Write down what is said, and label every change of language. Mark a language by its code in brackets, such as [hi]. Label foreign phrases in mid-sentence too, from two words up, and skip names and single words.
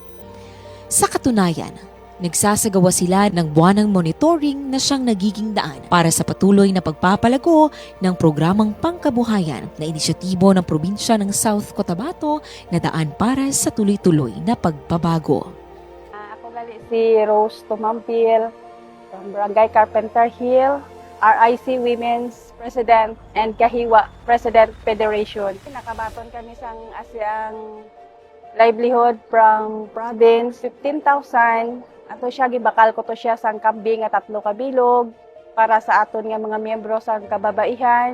[tl] Sa katunayan, nagsasagawa sila ng buwanang monitoring na siyang nagiging daan para sa patuloy na pagpapalago ng programang pangkabuhayan na inisyatibo ng probinsya ng South Cotabato na daan para sa tuloy-tuloy na pagbabago. [hil] Ako gali si Rose Tumampil from Barangay [en] Carpenter Hill, [hil] RIC [en] Women's President [hil] and Kahiwa President Federation. Nakabaton kami sang asyang [en] livelihood from province [hil] 15,000. Ato siya gibakal ko to siya sang kambing nga 3 kabilog para sa aton nga mga miyembro sang kababaihan.